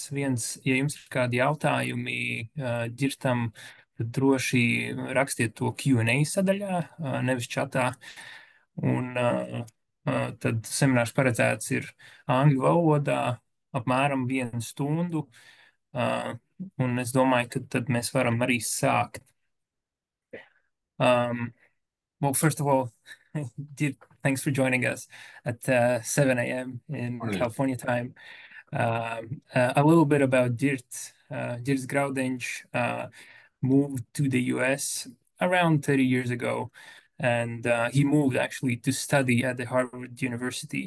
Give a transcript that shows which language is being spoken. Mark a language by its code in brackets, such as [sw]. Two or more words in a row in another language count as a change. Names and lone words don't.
[lv] Viens, ja jums ir kādi jautājumi ģirtam, tad droši rakstiet to Q&A sadaļā, nevis čatā, un tad seminārs paredzēts ir angļu valodā, apmēram 1 stundu, un es domāju, ka tad mēs varam arī sākt. [en] Well, first of all, thanks for joining us at 7 a.m. in Morning. California time. A little bit about Dirt. Dirt Graudench moved to the US around 30 years ago, and he moved actually to study at the Harvard University.